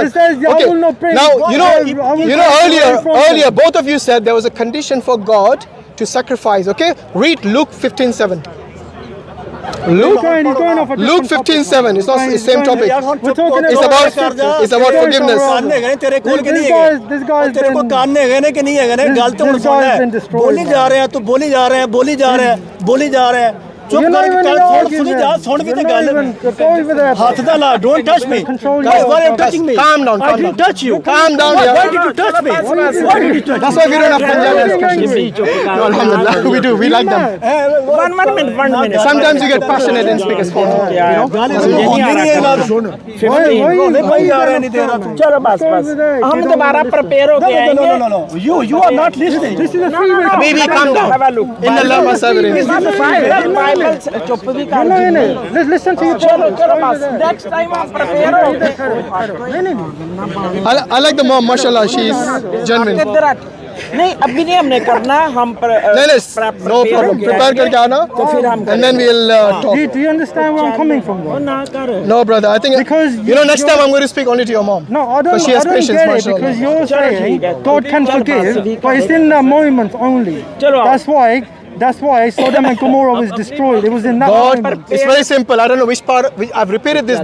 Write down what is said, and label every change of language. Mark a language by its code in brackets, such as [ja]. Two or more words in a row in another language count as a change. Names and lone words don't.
[en] It says, I will not bring- Now I will take away from earlier them. both of you said there was a condition for God to sacrifice. Okay, read Luke 15:7. Luke, He's going off a Luke different topic. 15:7. It's not the He's same going- topic. We're talking It's about forgiveness. [pa] ਕੰਨ ਹੈਗੇ ਨੇ ਤੇਰੇ ਕੋਲ ਕਿ ਨਹੀਂ [en] This [pa] ਹੈਗੇ [en] guy's [pa] ਤੇਰੇ ਕੋਲ [en] been- [pa] ਕੰਨ ਹੈਗੇ ਨੇ ਕਿ ਨਹੀਂ ਹੈਗੇ ਨੇ ਗੱਲ ਤਾਂ ਹੁਣ [en] this [pa] ਸੁਣ [en] guy's been [pa] ਲੈ [en] destroyed, [pa] ਬੋਲੀ [en] man. [pa] ਜਾ ਰਿਹਾ ਤੂੰ ਬੋਲੀ ਜਾ ਰਿਹਾ ਬੋਲੀ ਜਾ ਰਿਹਾ ਬੋਲੀ ਜਾ ਰਿਹਾ ਚੁੱਪ [en] You're not [pa] ਕਰਕੇ [en] even [pa] ਗੱਲ [en] an [pa] ਸੁਣ ਸੁਣੀ ਜਾ [en] argument. [pa] ਸੁਣ ਵੀ ਤੇ [en] You're not [pa] ਗੱਲ [en] even- go over there. [pa] ਹੱਥ ਦਾ ਲਾ [en] don't touch me Control guys yourself. why are you touching me Calm down, I calm didn't down. touch you Calm down, why yeah. did you touch me why did you touch That's why we don't have Punjabi Why are you discussions. angry? No, alhamdulillah, we do. We like them. One minute. Sometimes you get passionate and speak as follows. You know? [pa] ਗੱਲ ਸੁਣ ਨਹੀਂ ਇਹ ਗੱਲ ਸੁਣ [en] Why [hi] नहीं आ रहा नहीं दे रहा तू चलो बस हम दोबारा प्रिपेयर हो गए [en] no you are not listening this is a free will Baby, calm down. [ar] إن الله مع الصابرين. [hi] बाइबल चुप भी कर [en] No, no, no. Listen to your [hi] चलो [en] brother. [hi] बस [en] next time [hi] हम प्रिपेयर हो गए [en] I like the mom, mashallah. She's genuine. [hi] किधर आ- नहीं अभी नहीं हमने करना हम [en] No problem. Prepare [hi] करके आना. तो फिर हम [en] And then we'll talk. Do you understand where I'm coming from, though? [hi] ना कर [en] No, brother. I think Because next time I'm going to speak only to your mom. No, I don't, But she has I don't patience, get it mashallah. because you're [hi] Chalo, [en] saying [hi] ठीक है. [en] God can [hi] Chalo, [en] forgive, [hi] बस, ठीक [en] but it's in that moment only. [hi] Chalo. [en] That's why Sodom and Gomorrah was destroyed. It was in that God, moment. it's very simple. I don't know which part. I've repeated this.